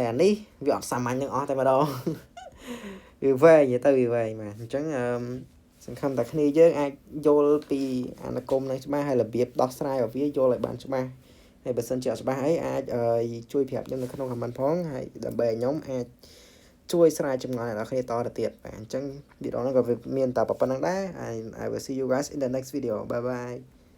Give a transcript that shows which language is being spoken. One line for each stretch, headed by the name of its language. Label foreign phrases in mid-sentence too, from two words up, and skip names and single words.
Khmer: អានេះវាអត់សាមញ្ញទាំងអស់តែម្ដងវាវែងទៅវាវែងបាទអញ្ចឹងសង្ឃឹមតែគ្នាយើងអាចយល់ពីអានុគមនឹងច្បាស់ហើយរបៀបដោះស្រាយរបស់វាយល់ឲ្យបានច្បាស់ហើយបើសិនជាអត់ច្បាស់អីអាចជួយប្រាប់ខ្ញុំនៅក្នុង comment ផងហើយដើម្បីឲ្យខ្ញុំអាចជួយស្រាវចម្ងល់ដល់គ្នាតទៅទៀតបាទអញ្ចឹងវីដេអូហ្នឹងក៏មានតែប៉ុណ្្នឹងដែរ
English: I will see you guys in the next video bye bye